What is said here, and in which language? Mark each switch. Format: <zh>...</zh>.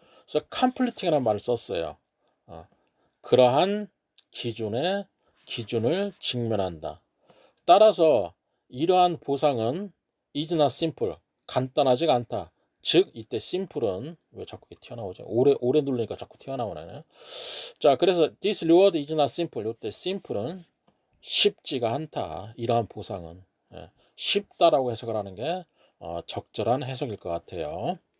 <ko>그래서 conflicting이라는 말을 썼어요. 그러한 기준을 직면한다. 따라서 이러한 보상은</ko> <en>is not simple,</en> <ko>간단하지가 않다. 즉 이때 simple은 왜 자꾸 튀어나오죠? 오래 누르니까 자꾸 튀어나오네. 자, 그래서</ko> <en>this reward is not simple.</en> <ko>이때 simple은 쉽지가 않다. 이러한 보상은 쉽다라고 해석을 하는 게 적절한 해석일 것 같아요.</ko>